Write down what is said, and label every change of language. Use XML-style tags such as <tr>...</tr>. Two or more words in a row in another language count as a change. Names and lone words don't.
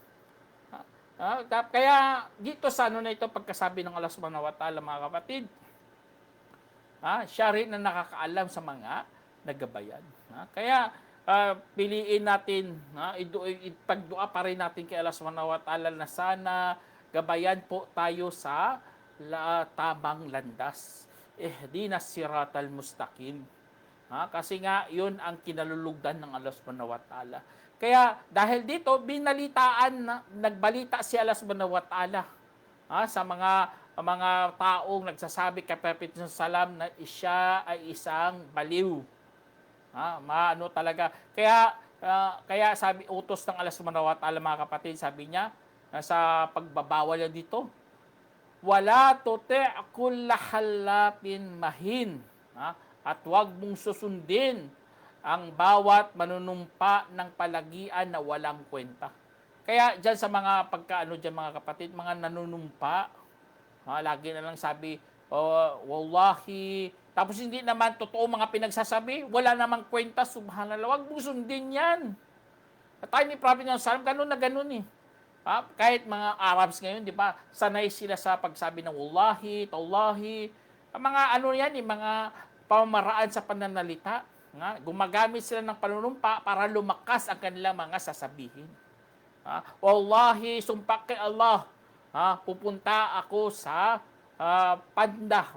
<tl>Kaya dito sa na ito, pagkasabi ng Allah</tl> <ar>سبحانه وتعالى</ar> <tl>mga kapatid, siya rin na nakakaalam sa mga nagabayan. Kaya piliin natin, ipagdua pa rin natin kay Allah</tl> <ar>سبحانه وتعالى</ar> <tl>na sana gabayan po tayo sa tamang landas.</tl> <ar>اهدنا الصراط المستقيم.</ar> <tl>Kasi nga, yun ang kinalulugdan ng Allah</tl> <ar>سبحانه وتعالى.</ar> <tl>Kaya, dahil dito, nagbalita si Allah</tl> <ar>سبحانه وتعالى</ar> <tl>sa mga taong nagsasabi kay Prophet Salam na siya ay isang baliw. Maano talaga. Kaya sabi, utos ng Allah</tl> <ar>سبحانه وتعالى</ar> <tl>mga kapatid, sabi niya, sa pagbabawal niya dito,</tl> <ar>ولا تطع كل حلاف مهين.</ar> <tl>At huwag mong susundin ang bawat manunumpa ng palagian na walang kwenta. Kaya dyan sa mga pagkaano dyan mga kapatid, mga nanunumpa, lagi na lang sabi, wallahi, tapos hindi naman totoo mga pinagsasabi, wala namang kwenta, subhanallah, huwag mong sundin yan. At tayo ni Prophet Sallam, ganun na ganun eh. Kahit mga Arabs ngayon, di ba, sanay sila sa pagsabi ng</tl> <ar>والله، تالله,</ar> <tl>mga ano yan eh, mga pamamaraan sa pananalita. Gumagamit sila ng panunumpa para lumakas ang kanilang mga sasabihin. Wallahi, sumpa kay Allah, pupunta ako sa Panda.</tl>